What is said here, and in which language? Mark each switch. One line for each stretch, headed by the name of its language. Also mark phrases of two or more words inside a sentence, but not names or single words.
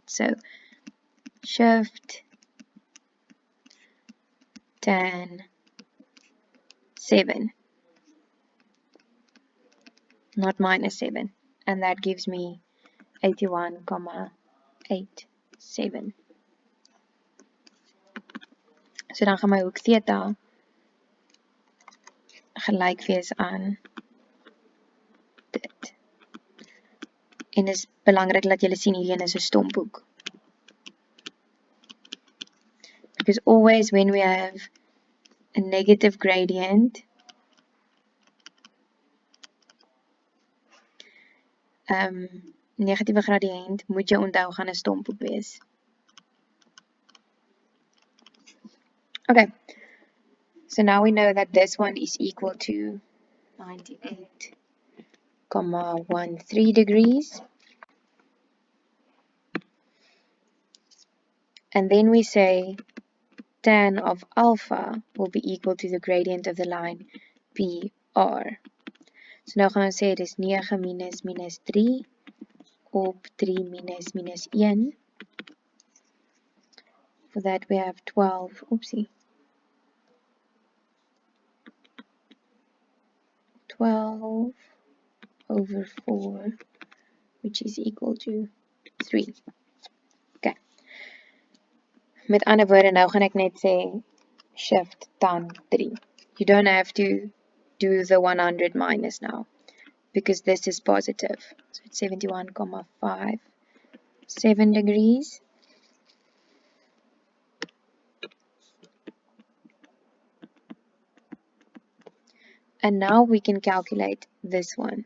English: So shift tan 7, not minus 7, and that gives me 81,87.
Afrikaans: So dan gaan my hoek theta gelyk wees aan dit. En is belangrik dat julle sien hierdie is 'n stomphoek.
English: Because always when we have a negative gradient,
Afrikaans: negatiewe gradient, moet jy onthou gaan 'n stomphoek wees.
English: Okay, so now we know that this one is equal to 98,13 degrees. And then we say tan of alpha will be equal to the gradient of the line PR.
Afrikaans: So nou gaan ons sê dis 9 minus 3 op 3 minus 1.
English: For that we have 12, 12 over 4, which is equal to 3. Okay.
Afrikaans: Met ander woorde, nou gaan ek net sê
English: shift tan
Afrikaans: 3.
English: You don't have to do the 100 minus now, because this is positive. So it's 71,57 degrees. And now we can calculate this one.